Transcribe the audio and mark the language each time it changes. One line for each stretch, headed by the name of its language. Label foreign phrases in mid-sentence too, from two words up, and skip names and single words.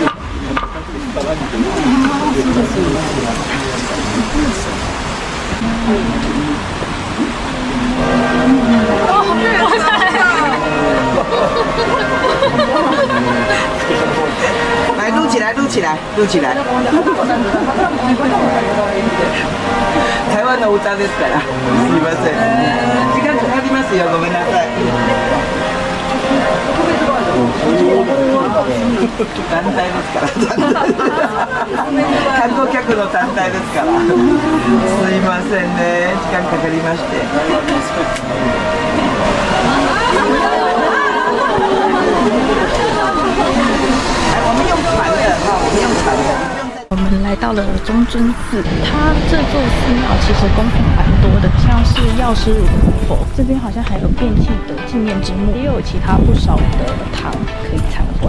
Chinese: 来，录起来，录起来，录起来。
Japanese: 台湾の歌ですから。すみません。時間かかりますよ。ごめんなさい。団体ですから。観光客の団体ですから。すいませんね。時間かかりまして。
Chinese: 我们用船的哈，我们用船的。我们来到了中尊寺，它这座寺庙其实供品蛮多的，像是药师如来佛，这边好像还有变器的纪念之墓，也有其他不少的堂可以参观。